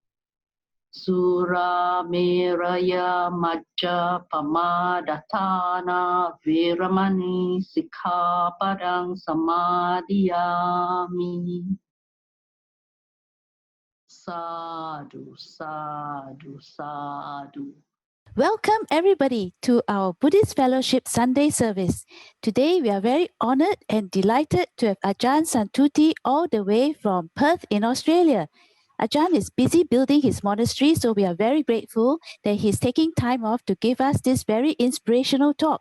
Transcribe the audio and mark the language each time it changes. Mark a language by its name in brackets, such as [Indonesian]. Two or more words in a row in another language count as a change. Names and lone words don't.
[Pali] Sura meraya majja pamadatthana veramani sikkhapadang samadhiyami. Sadhu, sadhu, sadhu. [English] Welcome everybody to our Buddhist Fellowship Sunday service. Today we are very honored and delighted to have Ajahn Santutthi all the way from Perth in Australia. Ajahn is busy building his monastery, so we are very grateful that he's taking time off to give us this very inspirational talk.